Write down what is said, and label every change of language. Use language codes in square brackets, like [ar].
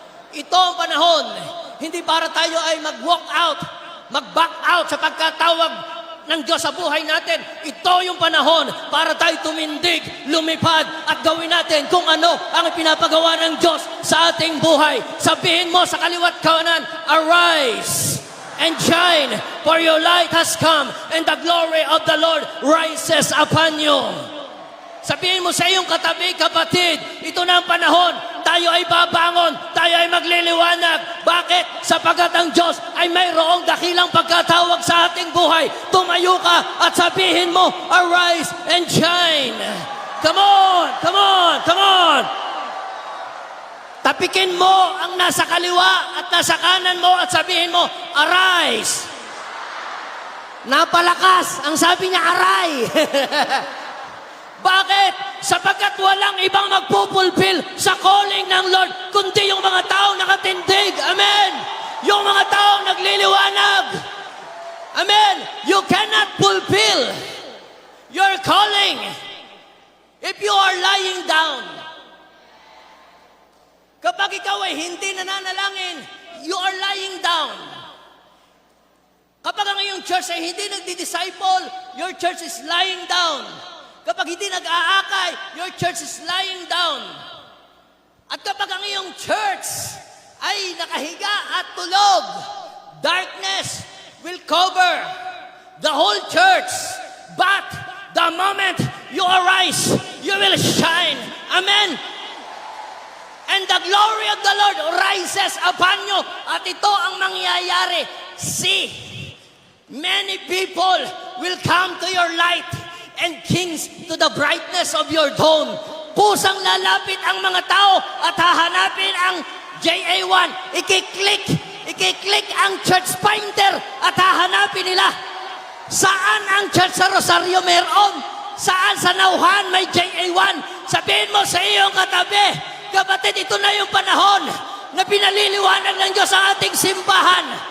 [tl] Ito ang panahon, hindi para tayo ay [en] mag-walk out, mag-back out [tl] sa pagkatawag ng Diyos sa buhay natin. Ito yung panahon para tayo tumindig, lumipad, at gawin natin kung ano ang pinapagawa ng Diyos sa ating buhay. Sabihin mo sa kaliwat kanan, [en] arise and shine, for your light has come, and the glory of the Lord rises upon you. [tl] Sabihin mo sa iyong katabi, kapatid, ito na ang panahon, tayo ay babangon, tayo ay magliliwanag. Bakit? Sapagat ang Diyos ay mayroong dakilang pagkatawag sa ating buhay. Tumayo ka at sabihin mo, [en] arise and shine. Come on, come on, come on. [tl] Tapikin mo ang nasa kaliwa at nasa kanan mo at sabihin mo, [en] arise. [tl] Napalakas, ang sabi niya, aray. Bakit? Sapagkat walang ibang magpupulfill sa calling ng Lord, kundi yung mga taong nakatindig. Amen! Yung mga taong nagliliwanag. Amen! [en] You cannot fulfill your calling if you are lying down. [tl] Kapag ikaw ay hindi nananalangin, [en] you are lying down. [tl] Kapag ang iyong church ay hindi nagdi-disciple, [en] your church is lying down. [tl] Kapag hindi nag-aakay, [en] your church is lying down. [tl] At kapag ang iyong church ay nakahiga at tulog, [en] darkness will cover the whole church. But the moment you arise, you will shine. Amen? And the glory of the Lord rises upon you. [tl] At ito ang mangyayari. [en] See, many people will come to your light, and kings to the brightness of your dawn. [tl] Pusang lalapit ang mga tao at hahanapin ang JA1. Ikiklik ang church finder at hahanapin nila. Saan ang church sa Rosario meron? Saan sa Nauhan may JA1? Sabihin mo sa iyong katabi, kapatid, ito na yung panahon na pinaliliwanag ng Diyos ang ating simbahan.